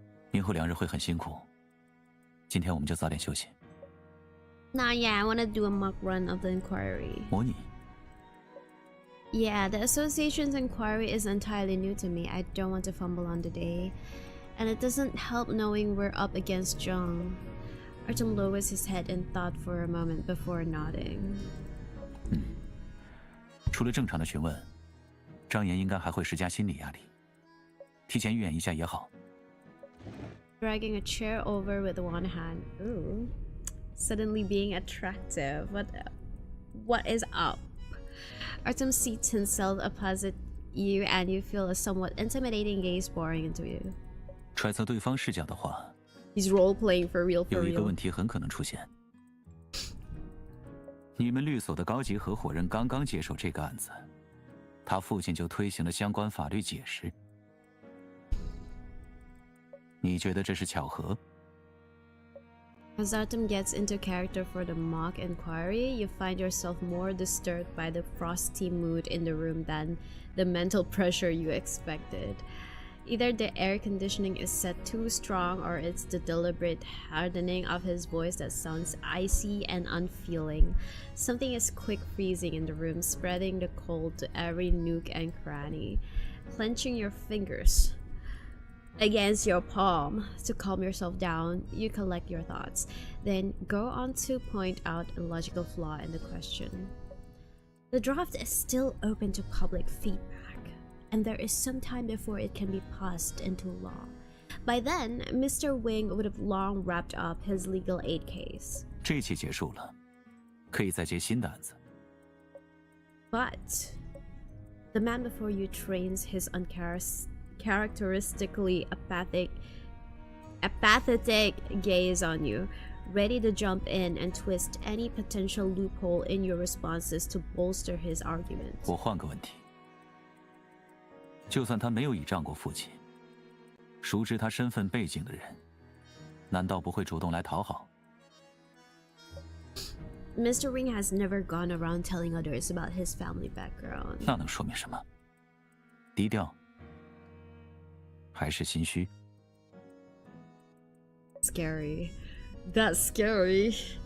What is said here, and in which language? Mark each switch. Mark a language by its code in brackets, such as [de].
[zh] 明后2日会很辛苦，今天我们就早点休息。 [en] Nah, yeah, I want to do a mock run of the inquiry. [zh] 模拟。 [en] Yeah, the association's inquiry is entirely new to me. I don't want to fumble on the day, and it doesn't help knowing we're up against Jung. Artem lowers his head in thought for a moment before nodding. [zh] 除了正常的询问，张岩应该还会施加心理压力。提前预演一下也好。 [en] Dragging a chair over with one hand. Ooh. Suddenly being attractive. What is up? Artem seats himself opposite you and you feel a somewhat intimidating gaze pouring into you. [zh] 揣测对方视角的话 [en] He's role-playing for real, for [zh] 有一个 [en] real. [zh] 问题很可能出现。你们律所的高级合伙人刚刚接手这个案子，他父亲就推行了相关法律解释。你觉得这是巧合？ [en] As Artem gets into character for the mock inquiry, you find yourself more disturbed by the frosty mood in the room than the mental pressure you expected. Either the air conditioning is set too strong, or it's the deliberate hardening of his voice that sounds icy and unfeeling. Something is quick freezing in the room, spreading the cold to every nook and cranny. Clenching your fingers against your palm to calm yourself down, you collect your thoughts, then go on to point out a logical flaw in the question. The draft is still open to public feedback, and there is some time before it can be passed into law. By then, Mr. Wing would have long wrapped up his legal aid case. [zh] 这一期结束了，可以再接新的案子。 [en] But the man before you trains his uncharacteristically apathetic gaze on you, ready to jump in and twist any potential loophole in your responses to bolster his argument. [zh] 我换个问题，就算他没有倚仗过父亲，熟知他身份背景的人，难道不会主动来讨好？ [en] Mr. Ring has never gone around telling others about his family background. [zh] 那能说明什么？低调，还是心虚？ [en] Scary. That's scary.